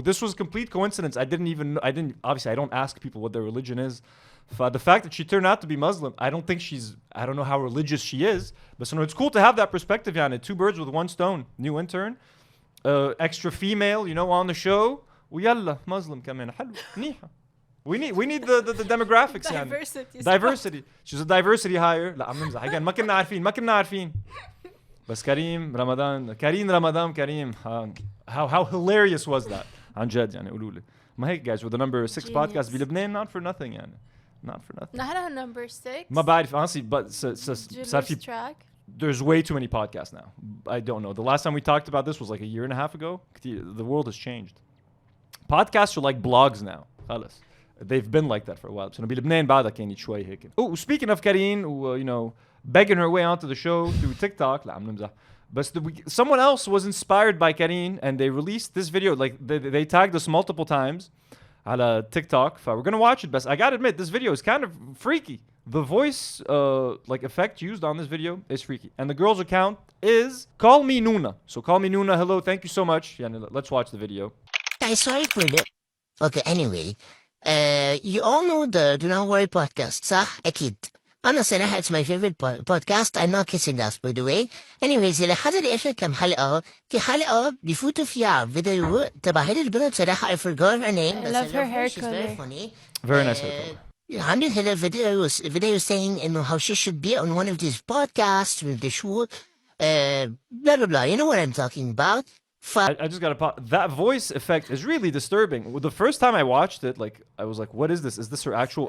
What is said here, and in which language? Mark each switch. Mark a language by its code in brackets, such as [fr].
[en] This was complete coincidence. Obviously I don't ask people what their religion is. The fact that she turned out to be Muslim, I don't know how religious she is, but so it's cool to have that perspective, Yana. Two birds with one stone. New intern, extra female, on the show. [ar] ويلا Muslim كمان حلو منيحة. [en] We need the demographics. Diversity. She's a diversity hire. لا عم نمزح. ما كنا عارفين. [ar] بس كريم رمضان كريم. How hilarious was that? عن جد يعني قولوا لي. [en] ما هيك guys, we're the number 6 podcast بلبنان, not for nothing يعني. Not for nothing. [ar] نحن number 6. ما بعرف honestly, but صار في [en] track. There's way too many podcasts now. I don't know. The last time we talked about this was like a year and a half ago. The world has changed. Podcasts are like blogs now. [ar] خلص. [en] They've been like that for a while. So بلبنان بعدها كانت شوي هيك. Oh, speaking of Karine, begging her way onto the show through TikTok. [ar] لا عم نمزح. [en] But someone else was inspired by Karine and they released this video. Like they tagged us multiple times على TikTok. We're gonna watch it. But I gotta admit, this video is kind of freaky. The voice effect used on this video is freaky. And the girl's account is Call Me Nuna. So Call Me Nuna, hello, thank you so much. Yeah, let's watch the video. Sorry for the... Okay, anyway. You all know the Do Not Worry podcast, صح؟ أكيد. أنا صراحة it's my favorite podcast. I'm not kissing ass, by the way. [ar] Anyways, إلى حد الآخر كم حلقة. في حلقة بيفوتوا فيها فيديو تبع هيدي البنت صراحة I forgot her name. [en] I love her hair she's color. very funny. Very nice hair color. عندي هذا video saying إنه how she should be on one of these podcasts with the show. Blah, blah, blah. You know what I'm talking about. I just gotta pause. That voice effect is really disturbing. The first time I watched it, I was like, what is this? Is this her actual...